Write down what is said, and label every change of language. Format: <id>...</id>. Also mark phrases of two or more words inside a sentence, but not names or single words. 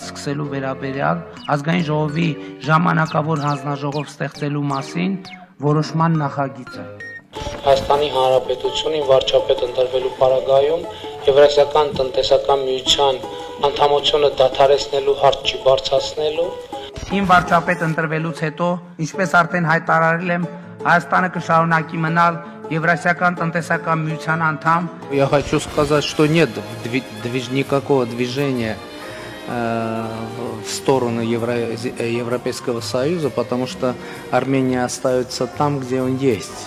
<hy>սկսելու վերաբերյալ ազգային ժողովի ժամանակավոր հանձնաժողով ստեղծելու մասին որոշման նախագիծը։ Հայաստանի Հանրապետությունին վարչապետ ընտրվելու պարագայում Եվրասիական տնտեսական միության անդամությունը դադարեցնելու հարց չի բարձրացնելու։ Իմ վարչապետ ընտրվելուց հետո, ինչպես արդեն հայտարարել եմ, Հայաստանը կշարունակի մնալ Евразийского տնտեսական միության անդամ.</hy> <ru>Я хочу сказать, что нет никакого движения в сторону Европейского Союза, потому что Армения остается там, где он есть.</ru>